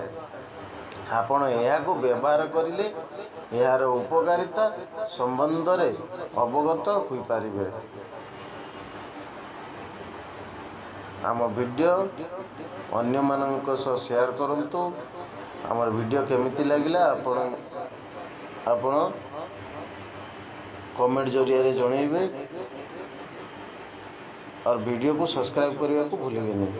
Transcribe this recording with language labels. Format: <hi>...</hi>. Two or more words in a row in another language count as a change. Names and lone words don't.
<or>ଆପଣ ଏହାକୁ ବ୍ୟବହାର କରିଲେ ଏହାର ଉପକାରିତା ସମ୍ବନ୍ଧରେ ଅବଗତ ହୋଇପାରିବେ। ଆମ ଭିଡ଼ିଓ ଅନ୍ୟମାନଙ୍କ ସହ ସେୟାର କରନ୍ତୁ। ଆମର ଭିଡ଼ିଓ କେମିତି ଲାଗିଲା ଆପଣ କମେଣ୍ଟ ଜରିଆରେ ଜଣାଇବେ</or> <hi>और वीडियो को सब्सक्राइब करने को भूलिएगा नहीं।</hi>